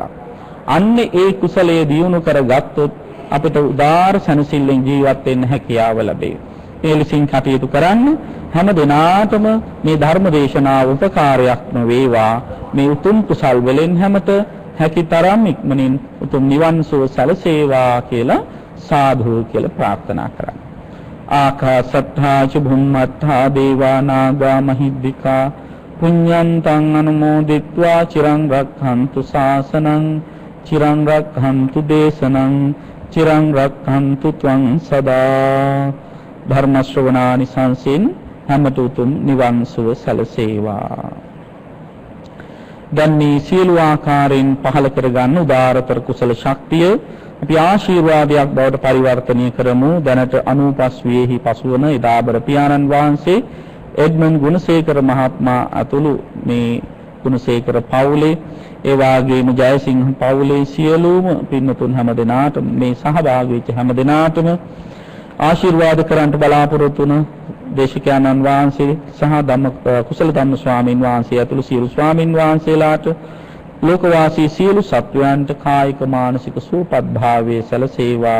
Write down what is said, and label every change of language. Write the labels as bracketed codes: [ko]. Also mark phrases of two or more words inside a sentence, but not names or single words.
[si] අන්න ඒ කුසලයේ දියුණු කරගත්තොත් අපිට උදාාර සැනසෙල්ලෙන් ජීවත් වෙන්න හැකියාව ලැබේ. ඒ ලෙසින් කටයුතු කරන්න හැම දිනාටම මේ ධර්ම දේශනාව උපකාරයක්ම වේවා. මේ උතුම් කුසල් වලින් හැමත හැකිතරම් ඉක්මනින් උතුම් නිවන් සුව සැලසේවා කියලා සාදු කියලා ප්‍රාර්ථනා කරන්න. [pi] ආකාසත්තා ච භුම්මත්තා දේවා නාග මහිද්దికා පුඤ්ඤන්තං අනුමෝදිත්වා චිරං රක්ඛන්තු ශාසනං චිරං රක්ඛන්තු දේශනං චිරං රක්ඛන්තු ත්වං සදා. [si] ධර්ම ශ්‍රවණානි සංසින් හැමත උතුම් නිවන් සුව සැලසේවා. දැන් මේ සියලු ආකාරයෙන් පහල කරගන්න උදාරතර කුසල ශක්තිය අපි ආශිර්වාදයක් බවට පරිවර්තනය කරමු. දැනට 95 වියෙහි පසුවන එදාබර පියාණන් වහන්සේ එඩ්මන් ගුණසේකර මහත්මයා අතුළු මේ ගුණසේකර පවුලේ ඒ වගේම ජයසිංහ පවුලේ සියලුම පින්නතුන් හැම දෙනාටම මේ සහභාගී වෙච්ච හැම දෙනාටම ආශිර්වාද කරන්ට බලාපොරොත්තු වන දේශකයන්න් වහන්සේ සහ කුසල ධම්ම ස්වාමීන් වහන්සේ ඇතුළු සියලු ස්වාමීන් වහන්සේලාට ලෝකවාසී සියලු සත්වයන්ට කායික මානසික සුවපත් භාවයේ සැලසේවා.